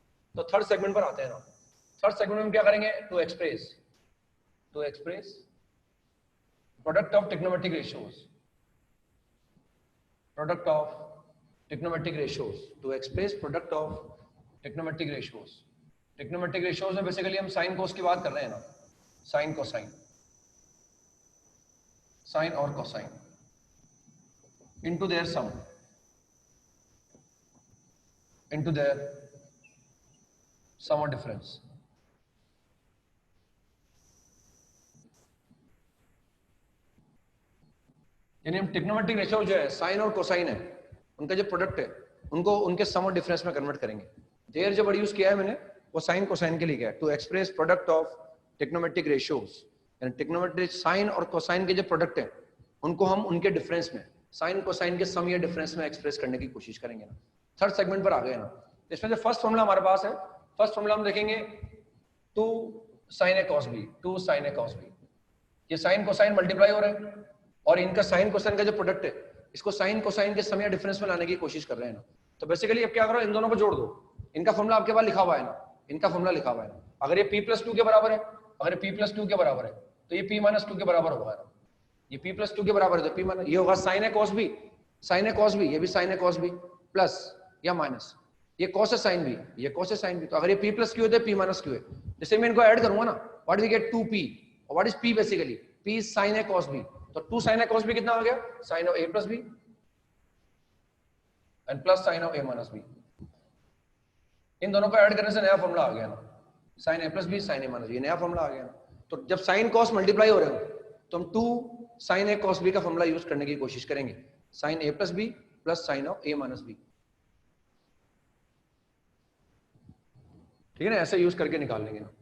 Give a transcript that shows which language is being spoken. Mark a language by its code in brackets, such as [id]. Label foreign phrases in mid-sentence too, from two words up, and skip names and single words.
[hi] तो [en] third segment [hi] पर आते हैं ना। [en] third segment [hi] में क्या करेंगे, [en] to express product of trigonometric ratios, product of trigonometric ratios, to express product of trigonometric ratios. trigonometric ratios [hi] में बेसिकली हम [en] sine cos [hi] की बात कर रहे हैं ना, [en] sine cosine, sine [hi] और कोसाइन [en] into their sum, into their sum or difference। [hi] यानी हम [en] trigonometric ratio [hi] जो है साइन और कोसाइन है, उनका जो प्रोडक्ट है उनको उनके सम और डिफरेंस में कन्वर्ट करेंगे। देयर जो [en] word use [hi] किया है मैंने वो [en] sine cosine [hi] के लिए किया है, [en] to express product of trigonometric ratios. [hi] यानी [en] trigonometric sine [hi] और कोसाइन के जो प्रोडक्ट है उनको हम उनके डिफरेंस में, [en] sine cosine [hi] के सम या डिफरेंस में एक्सप्रेस करने की कोशिश करेंगे ना। [en] third segment [hi] पर आ गए ना। इसमें जो [en] first formula [hi] हमारे पास है, [en] first formula [hi] हम देखेंगे [en] 2 sin a cos b, 2 sin a cos b। [hi] ये [en] sine cosine multiply [hi] हो रहे हैं और इनका [en] sine cosine [hi] का जो प्रोडक्ट है इसको [en] sine cosine [hi] के सम या डिफरेंस में लाने की कोशिश कर रहे हैं ना। तो बेसिकली अब क्या करो, इन दोनों को जोड़ दो। इनका फॉर्मूला आपके पास लिखा हुआ है ना, इनका फॉर्मूला लिखा हुआ है ना। अगर ये p+2 के बराबर है, अगर ये p+2 के बराबर है तो ये p-2 के बराबर होगा ना। ये p+2 के बराबर है तो [en] p minus, [hi] ये होगा [en] sin a cos b, sin a cos b, [hi] ये भी [en] sin a cos b plus [hi] या माइनस ये [en] cos a sin b, [hi] ये [en] cos a sin b। [hi] तो अगर ये p+q है तो p-q है। जैसे मैं इनको ऐड करूंगा ना, [en] what we get 2p, [hi] और [en] what is p basically, p is sin a cos b। [hi] तो [en] 2 sin a cos b [hi] कितना हो गया, [en] sin of a plus b and plus sin of a minus b. [hi] इन दोनों को ऐड करने से नया फॉर्मूला आ गया ना, [en] sine A plus B sine A minus B, [hi] नया फॉर्मूला आ गया ना। तो जब [en] sine cos multiply [hi] हो रहे हो तो हम [en] 2 sine A cos B [hi] का फॉर्मूला यूज करने की कोशिश करेंगे, [en] sine A plus B plus sine of A minus B, [hi] ठीक है ना, ऐसे यूज करके निकाल लेंगे ना।